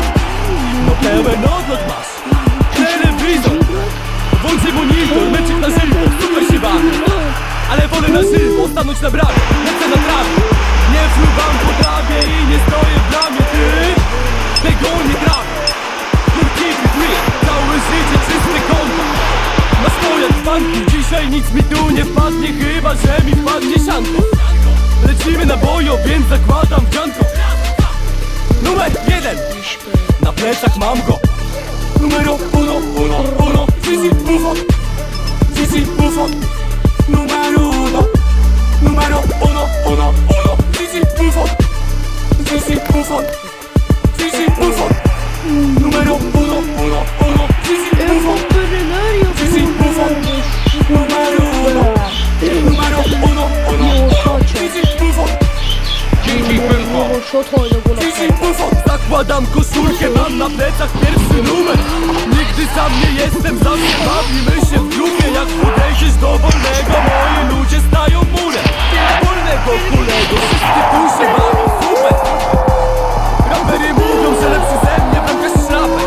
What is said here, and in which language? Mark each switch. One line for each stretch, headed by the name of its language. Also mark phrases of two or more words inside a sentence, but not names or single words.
Polish: No pełen odlot masz. Telewizor. Włączaj monitor, meczek na żywo. Super się bawię. Ale wolę na żywo stanąć na bramie. Lecę na trawie. Nie fruwam po trawie i nie stoję w bramie. Ty tego nie trafię.
English: Don't keep it real.
Polish: Całe życie czyste konta. Na stojach banki. Dzisiaj nic mi tu nie wpadnie, chyba że mi wpadnie sianko. Lecimy na bojo, więc zakładam wdzianko. Numer 1. Na plecach mam go.
Italian: Numero uno. Gigi Buffon. Numero uno. Gigi Buffon. Numero uno. Gigi Buffon. Numero uno. Gigi Buffon.
Polish: Zakładam koszulkę, mam na plecach pierwszy numer. Nigdy sam nie jestem, zawsze bawimy się w grupie. Jak podejdziesz do wolnego, moi ludzie stają murem. Wolnego kulego, wszyscy tu się bawią, super. Rapery mówią, że lepszy ze mnie, bramkarz szrapek.